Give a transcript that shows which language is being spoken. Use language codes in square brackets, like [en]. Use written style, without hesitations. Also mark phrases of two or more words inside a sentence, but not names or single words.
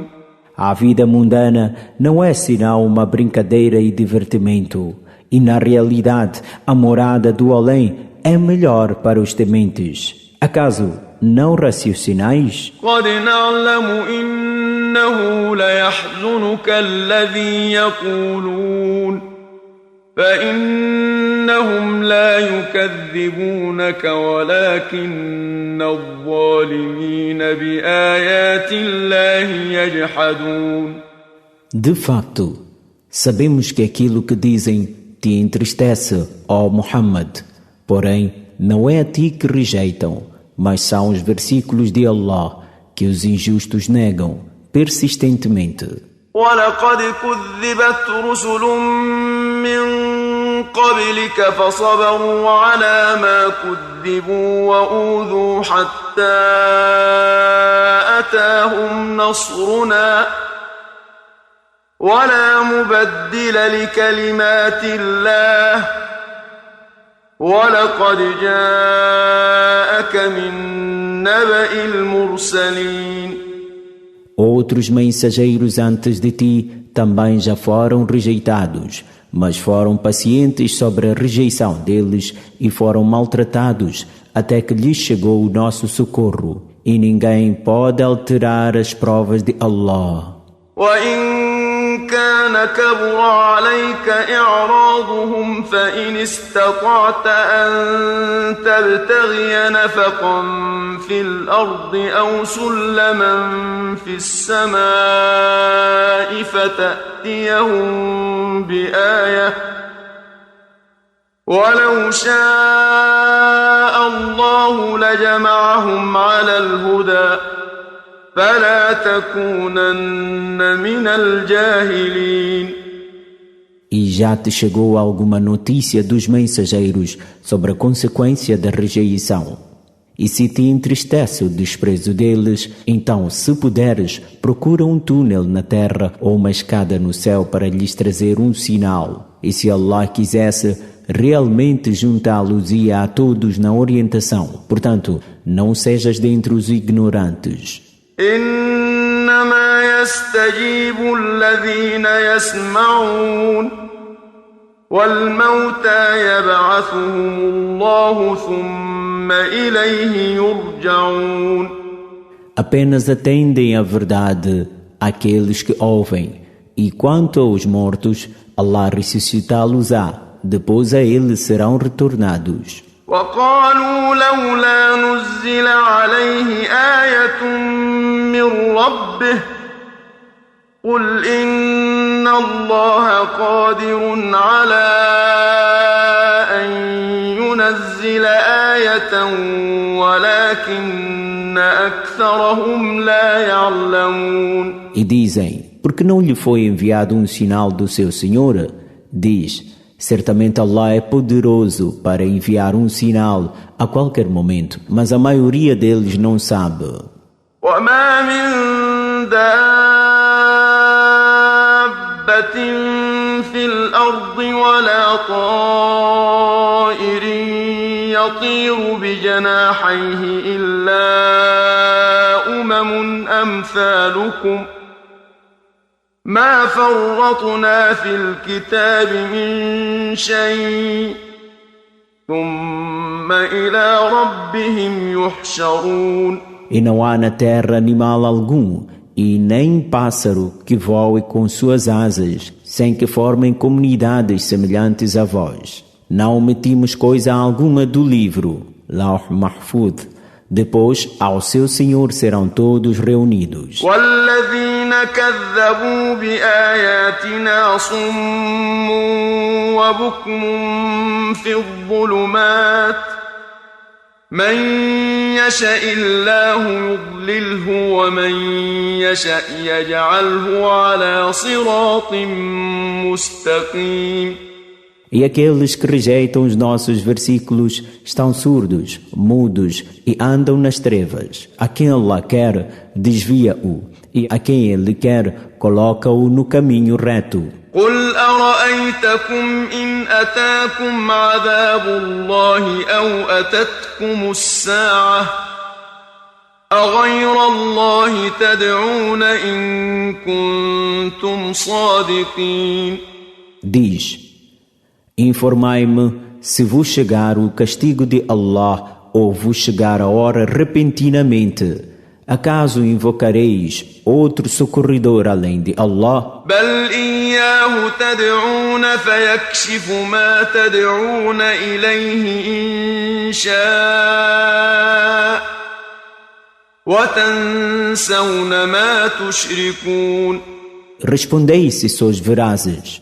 [pt] A vida mundana não é senão uma brincadeira e divertimento, e na realidade a morada do além é melhor para os tementes. Acaso não raciocinais? [ar] قد نعلم إنه ليحزنك الذي يقولون فإنهم لا يكذبونك ولكن الظالمين بآيات الله يجحدون. [pt] De facto, sabemos que aquilo que dizem te entristece, ó Muhammad, porém não é a ti que rejeitam, mas são os versículos de Allah que os injustos negam persistentemente. [ar] وَلَقَدْ كُذِّبَتْ رُسُلٌ مِّن قَبْلِكَ فَصَبَرُوا عَلَى مَا كُذِّبُوا وَأُوذُوا حَتَّى أَتَاهُمْ نَصْرُنَا وَلَا مُبَدِّلَ لِكَلِمَاتِ اللَّهِ وَلَقَدْ جَاءَكَ مِن نَّبَإِ الْمُرْسَلِينَ. [pt] Outros mensageiros antes de ti também já foram rejeitados, mas foram pacientes sobre a rejeição deles e foram maltratados até que lhes chegou o nosso socorro. E ninguém pode alterar as provas de Allah. [ar] كان كبر عليك إعراضهم فإن استطعت أن تبتغي نفقا في الأرض أو سلما في السماء فتأتيهم بآية ولو شاء الله لجمعهم على الهدى فلا تكونن من الجاهلين. [pt] E já te chegou alguma notícia dos mensageiros sobre a consequência da rejeição? E se te entristece o desprezo deles, então, se puderes, procura um túnel na terra ou uma escada no céu para lhes trazer um sinal. E se Allah quisesse, realmente juntá-los-ia a todos na orientação. Portanto, não sejas dentre os ignorantes. [ar] إنما يستجيب الذين يسمعون والموتى يبعثهم الله ثم إليه يرجعون. [pt] Apenas atendem a verdade aqueles que ouvem, e quanto aos mortos, Allah ressuscitá-los-á, depois a ele serão retornados. [ar] وقالوا لولا نزل عليه آية من ربه قل إن الله قادر على أن ينزل آية ولكن أكثرهم لا يعلمون. [pt] E dizem, porque não lhe foi enviado um sinal do seu Senhor? Diz, certamente Allah é poderoso para enviar um sinal a qualquer momento, mas a maioria deles não sabe. [ar] وَمَا مِن دَابَّةٍ دابة في الأرض ولا طائر يطير بجناحيه إلا أمثالكم ما فرطنا في الكتاب من شيء ثم إلى ربهم يحشرون. [pt] E não há na terra animal algum, e nem pássaro que voe com suas asas, sem que formem comunidades semelhantes a vós. Não omitimos coisa alguma do livro, [ar] لوح محفوظ. [pt] Depois, ao seu Senhor serão todos reunidos. [ar] وَالَّذِينَ كَذَّبُوا بِآيَاتِنَا صُمٌّ وَبُكْمٌ فِي الظُّلُمَاتِ مَن يَشَإِ اللَّهُ يُضْلِلْهُ وَمَن يَشَأْ يَجْعَلْهُ عَلَى صِرَاطٍ مُسْتَقِيمٍ. [pt] E aqueles que rejeitam os nossos versículos estão surdos, mudos e andam nas trevas. A quem Allah quer, desvia-o, e a quem Ele quer, coloca-o no caminho reto. [ar] قُلْ أَرَأَيْتَكُمْ إِنْ أَتَاكُمْ عَذَابُ اللَّهِ أَوْ أَتَتْكُمُ السَّاعَةُ أَغَيْرَ اللَّهِ تَدْعُونَ إِن كُنتُمْ صَادِقِينَ. [pt] Diz: informai-me se vos chegar o castigo de Allah ou vos chegar a hora repentinamente. Acaso invocareis outro socorredor além de Allah? [ar] بل إياه تدعون فيكشف ما تدعون إليه إن شاء وتنسون ما تشركون. [pt] Respondei se sois verazes.